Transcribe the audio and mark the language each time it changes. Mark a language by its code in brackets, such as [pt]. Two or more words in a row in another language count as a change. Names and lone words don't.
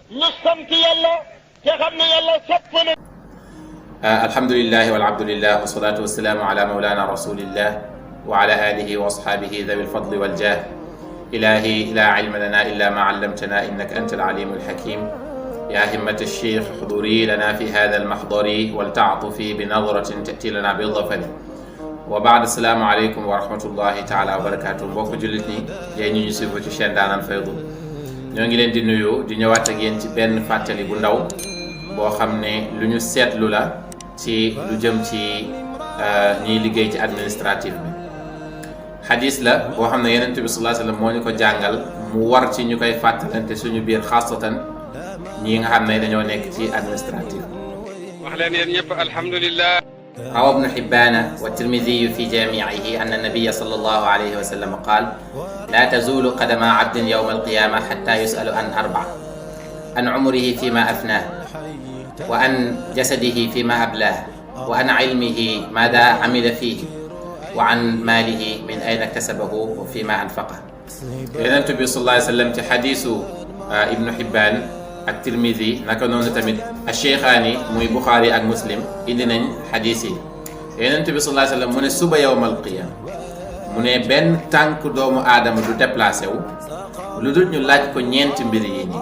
[wo] ñu sant yàlla te xam ne yàlla sopp na. [ar] الحمد لله والحمد لله والصلاة والسلام على مولانا رسول الله وعلى آله وأصحابه ذوي الفضل والجاه. إلهي لا علم لنا إلا ما علمتنا إنك أنت العليم الحكيم. يا همة الشيخ حضوري لنا في هذا المحضر ولتعطفي بنظرة تأتي لنا بالظفر وبعد السلام عليكم ورحمة الله تعالى وبركاته [wo] mbokk jullit ñi yéen ñu suivre ci chaîne Ndaanaan Faydu ñoo ngi leen di nuyu di ñëwaat ak yéen ci benn fàttali bu ndaw boo xam ne lu ñu seetlu la ci lu jëm ci ñiy liggéey ci administratif bi xadis la boo xam ne Yonent bi [ar] صلى الله عليه وسلم [wo] moo ñu ko jàngal mu war ci ñu koy fàttalante suñu biir xaasatan ñi nga xam ne dañoo nekk ci administratif. wax leen yéen ñëpp alhamdulilah. [ar] روى ابن حبان والترمذي في جامعه أن النبي صلى الله عليه وسلم قال: لا تزول قدم عبد يوم القيامة حتى يسأل عن أربع: عن عمره فيما أفناه، وعن جسده فيما أبلاه، وعن علمه ماذا عمل فيه، وعن ماله من أين اكتسبه وفيما أنفقه. [wo] Yonent bi [ar] صلى الله عليه وسلم [wo] ci xadiisu Ibnu Hibbaan ak Tirmidi naka noonu tamit Cheikhaani muy Buxaari ak Muslim indi nañ xadiis yi. Yonent bi [ar] صلى الله عليه وسلم [wo] mu ne suba [ar] يوم القيامة [wo] mu ne benn tànk doomu aadama du déplacé wu lu dul ñu laaj ko ñeenti mbir yi nii.